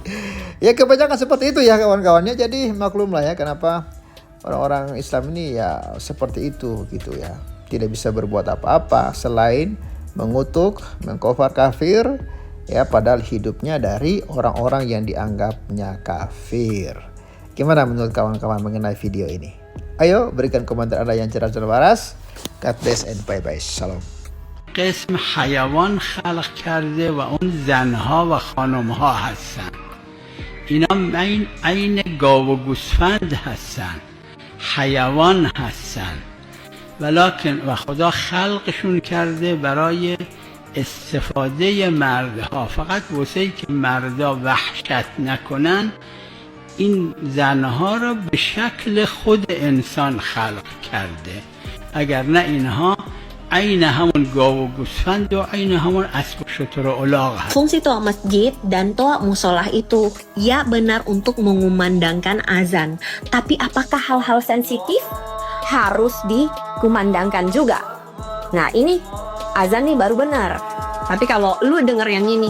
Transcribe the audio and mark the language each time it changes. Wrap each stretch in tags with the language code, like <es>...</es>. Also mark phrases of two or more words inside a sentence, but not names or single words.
<id>Ya kebanyakan seperti itu ya kawan-kawannya. Jadi maklum lah ya kenapa orang-orang Islam ini ya seperti itu gitu ya. Tidak bisa berbuat apa-apa selain mengutuk, mengkafir kafir ya, padahal hidupnya dari orang-orang yang dianggapnya kafir. Gimana menurut kawan-kawan mengenai video ini? Ayo berikan komentar Anda yang cerdas dan waras.</id> <en>God bless and bye bye. Shalom.</en> <fa>قسم حیوان خلق کرده و اون زنها و خانمها هستن. اینا عین گاو و گوسفند هستن، حیوان هستن، ولکن و خدا خلقشون کرده برای استفاده مردها، فقط واسه ای که مردا وحشت نکنن این زنها را به شکل خود انسان خلق کرده، اگر نه اینها عین همون گاو و گوسفند و عین همون اسب و شتر و الاغ هست.</fa> <id>Fungsi toa masjid dan toa musolah itu ya benar untuk mengumandangkan azan, tapi apakah hal-hal sensitif harus dikumandangkan juga? Nah ini azan nih baru benar, tapi kalau lu denger yang ini,</id>